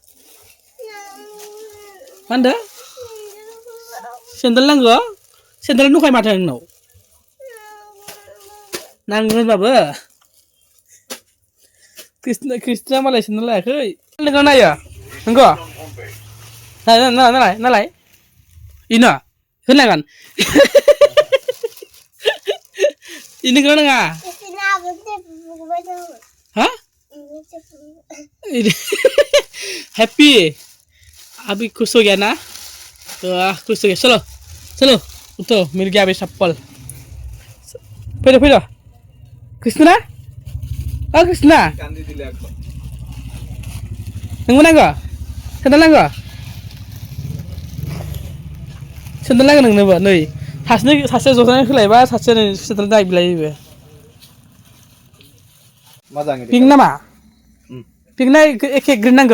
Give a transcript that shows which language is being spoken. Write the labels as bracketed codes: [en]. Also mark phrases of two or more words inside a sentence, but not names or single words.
[brx] मा होनदों सेन्देल नांगौ सेन्देल दंखायो माथो नोंनाव नांगौ होनबाबो क्रिस्टिना मालाय सेन्देल लायाखै नोंखौ नायो नंगौ नालाय इनो होनलागोन इनोखौ नाङा [hi] हा हैप्पी अभी खुश हो गया ना तो खुश हो गया चलो उठो मिल गया अभी चप्पल फैदो कृष्णा कृष्णा [brx] नोंबो नांगौ सेन्देल नांगौ नोंनोबो नै सासे जनानै होलायबा सासे सेन्देल नायबिलायोबो पिंक नामा पिंक ना एखे ग्रिन नांगौ